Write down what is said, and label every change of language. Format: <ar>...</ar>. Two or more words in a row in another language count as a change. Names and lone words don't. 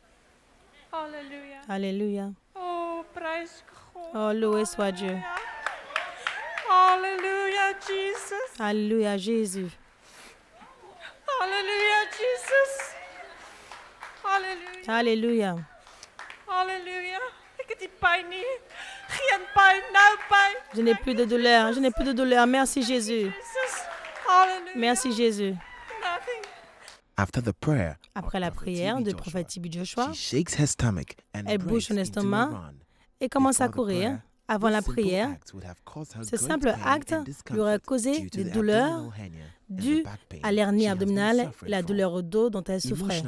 <fr>Alléluia. Oh, loué soit Dieu. Alléluia, Jesus. Alléluia, Jésus. Alléluia, Jesus. Alléluia. Alléluia. Alléluia.</fr> <nl>Ik heb die pijn niet. Geen pijn, nou pijn.</nl> <fr>Je n'ai plus de douleur, je n'ai plus de douleur. Merci Jésus. Jesus. Alléluia. Merci Jésus.</fr> <en>Nothing.</en> <fr>Après la prière du prophète TB Joshua, elle bouge son estomac et commence à courir. Avant la prière, ce simple acte lui aurait causé des douleurs dues à l'hernie abdominale et la douleur au dos dont elle souffrait.</fr>